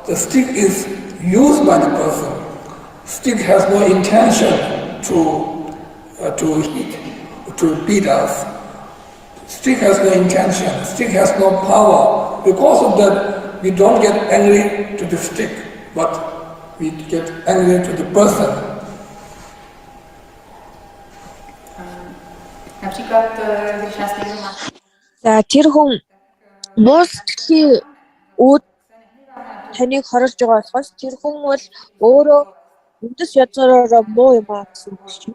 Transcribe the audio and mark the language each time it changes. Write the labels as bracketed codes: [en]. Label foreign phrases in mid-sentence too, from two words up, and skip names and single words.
[en] The stick is used by the person. Stick has no intention to hit, to beat us. Stick has no intention. Stick has no power. Because of that, we don't get angry to the stick, but we get angry to the person. [mn] За тэр хүн муусчлын үүд таныг хоролж байгаа болохоос тэр хүн бол өөрөө үндэс язгаараа муу юм аа гэсэн үг шүү.